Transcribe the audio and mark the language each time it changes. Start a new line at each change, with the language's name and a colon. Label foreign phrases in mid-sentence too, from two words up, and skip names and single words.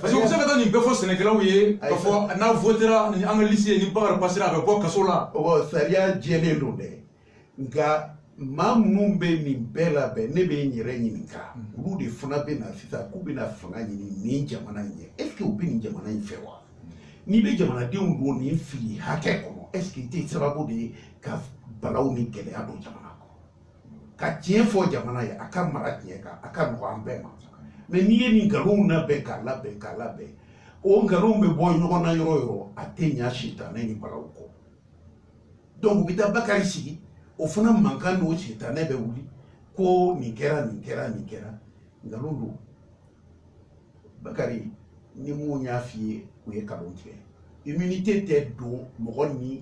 French: parce que
Bambara: u bɛ se ka taa nin bɛɛ fɔ sɛnɛkɛlaw ye k'a fɔ n'a votera ni an ka liste ye ni Bakari passera a bɛ bɔ kaso la sariya jɛlen don dɛ nka maa minnu bɛ nin bɛɛ labɛn ne bɛ n yɛrɛ ɲininka olu de fana bɛ na sisan k'u bɛna fanga ɲini nin jamana in ɲɛ
French: est ce que
Bambara: u bɛ nin jamana in fɛ wa n'i bɛ jamanadenw don nin fili hakɛ kɔnɔ
French: est ce que
Bambara: i tɛ sababu de ye ka balaw ni gɛlɛya don jamana kɔnɔ ka tiɲɛ fɔ jamana ye a ka mara tiɲɛ kan a ka nɔgɔ an bɛɛ ma mais n'i ye nin nkalonw labɛn k'a labɛn o nkalonw bɛ bɔ ɲɔgɔn na yɔrɔ o yɔrɔ a tɛ ɲa sitanɛ ni balaw kɔ donc u bɛ taa Bakari sigi o fana mankan n'o sitanɛ bɛ wuli ko nin kɛra nkalon don Bakari ni mun y'a f'i ye u ye nkalon tigɛ immunité tɛ don mɔgɔ ni